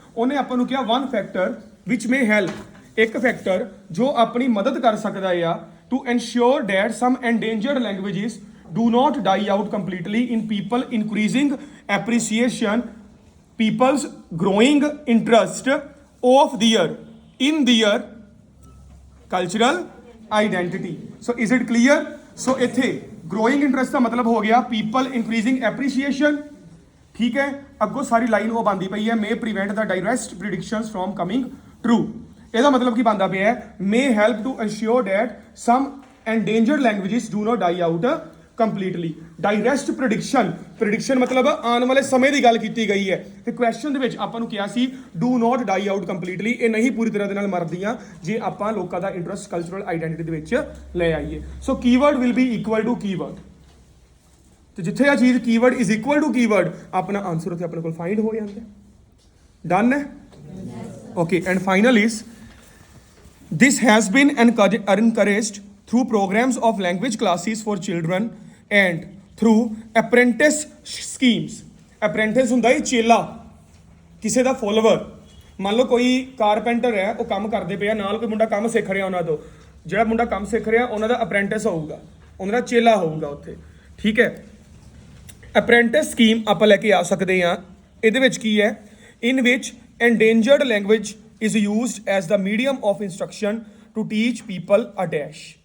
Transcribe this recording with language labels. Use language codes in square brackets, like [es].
[pa] ਉਹਨੇ ਆਪਾਂ ਨੂੰ ਕਿਹਾ [en] one factor which may help, [pa] ਇੱਕ ਫੈਕਟਰ ਜੋ ਆਪਣੀ ਮਦਦ ਕਰ ਸਕਦਾ ਆ [en] To ensure that some endangered languages do not die out completely in people, increasing appreciation, people's growing interest of in their cultural identity। so is it clear? [pa] so ਇੱਥੇ growing interest ਦਾ ਮਤਲਬ ਹੋ ਗਿਆ [en] people increasing appreciation, [pa] ਠੀਕ ਹੈ। ਅੱਗੋਂ ਸਾਰੀ line ਉਹ ਬਣਦੀ ਪਈ ਹੈ [en] may prevent the direct predictions from coming true। [pa] ਇਹਦਾ ਮਤਲਬ ਕੀ ਬਣਦਾ ਪਿਆ ਹੈ [en] may help to ensure that some endangered languages do not die out completely. [pa] Direct prediction ਮਤਲਬ ਆਉਣ ਵਾਲੇ ਸਮੇਂ ਦੀ ਗੱਲ ਕੀਤੀ ਗਈ ਹੈ, ਤੇ ਕੁਐਸਚਨ ਦੇ ਵਿੱਚ ਆਪਾਂ ਨੂੰ ਕਿਹਾ ਸੀ do not dye out completely, ਇਹ ਨਹੀਂ ਪੂਰੀ ਤਰ੍ਹਾਂ ਦੇ ਨਾਲ ਮਰਦੀਆਂ ਜੇ ਆਪਾਂ ਲੋਕਾਂ ਦਾ ਇੰਟਰਸਟ ਕਲਚਰਲ ਆਈਡੈਂਟੀਟੀ ਦੇ ਵਿੱਚ ਲੈ ਆਈਏ। [en] so keyword will be equal to keyword, [pa] ਤੇ ਜਿੱਥੇ ਆ ਚੀਜ਼ keyword is equal to keyword, ਆਪਣਾ ਆਨਸਰ ਉੱਥੇ ਆਪਣੇ ਕੋਲ ਫਾਈਂਡ ਹੋ ਜਾਂਦਾ। ਡਨ ਹੈ? [en] Okay, and final is this has been encouraged through programs of language classes for children and through apprentice schemes। [pa] apprentice ਹੁੰਦਾ ਹੈ ਚੇਲਾ, ਕਿਸੇ ਦਾ ਫੋਲੋਵਰ। ਮੰਨ ਲਓ ਕੋਈ ਕਾਰਪੈਂਟਰ ਹੈ, ਉਹ ਕੰਮ ਕਰਦੇ ਪਿਆ, ਨਾਲ ਕੋਈ ਮੁੰਡਾ ਕੰਮ ਸਿੱਖ ਰਿਹਾ ਉਹਨਾਂ ਤੋਂ, ਜਿਹੜਾ ਮੁੰਡਾ ਕੰਮ ਸਿੱਖ ਰਿਹਾ ਉਹਨਾਂ ਦਾ ਅਪ੍ਰੈਂਟਿਸ ਹੋਊਗਾ, ਉਹਨਾਂ ਦਾ ਚੇਲਾ ਹੋਊਗਾ ਉੱਥੇ, ਠੀਕ ਹੈ। ਅਪ੍ਰੈਂਟਿਸ ਸਕੀਮ ਆਪਾਂ ਲੈ ਕੇ ਆ ਸਕਦੇ ਹਾਂ। ਇਹਦੇ ਵਿੱਚ ਕੀ ਹੈ, [en] in which endangered language is used as the medium of instruction to teach people a dash।